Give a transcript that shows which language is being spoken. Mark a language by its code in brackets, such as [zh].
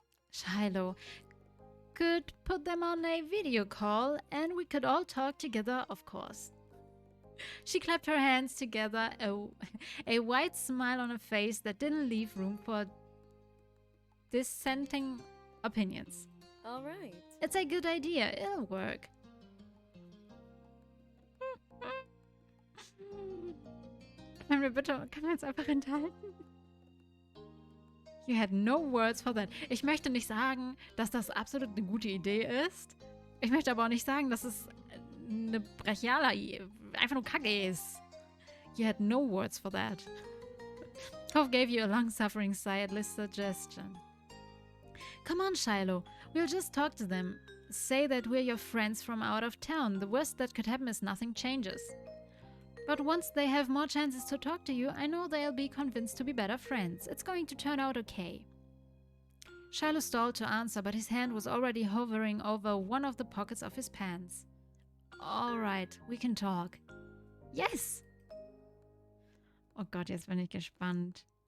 [en] Shiloh could put them on a video call and we could all talk together, of course. She clapped her hands together, a wide smile on her face that didn't leave room for dissenting opinions. All right. It's a good idea, it'll work. [de] Können wir uns einfach enthalten? [en] You had no words for that. [de] Ich möchte nicht sagen, dass das absolut eine gute Idee ist. Ich möchte aber auch nicht sagen, dass es eine brachiale, einfach nur Kacke ist. [en] You had no words for that. Cove gave you a long-suffering sigh at Liz's suggestion. Come on, Shiloh. We'll just talk to them. Say that we're your friends from out of town. The worst that could happen is nothing changes. But once they have more chances to talk to you, I know they'll be convinced to be better friends. It's going to turn out okay. Shiloh stalled to answer, but his hand was already hovering over one of the pockets of his pants. All right, we can talk. Yes! [de] Oh Gott, jetzt bin ich gespannt.